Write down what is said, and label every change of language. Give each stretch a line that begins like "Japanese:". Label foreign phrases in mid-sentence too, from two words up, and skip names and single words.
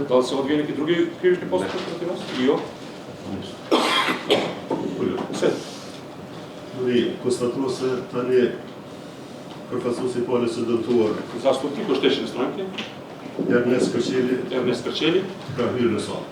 Serbian: Da li se odvija neki drugi krivični postupak protiv vas?
Albanian: Jo. Ullo.
Serbian: Sve.
Albanian: Duri, konstatuar se tani përfaqësuesi i palës së dëmtuar
Serbian: Zastupnik oštećene stranke, Ernest Kërqeli
Albanian: Ernest Kërqeli, ka hyrë në sallë.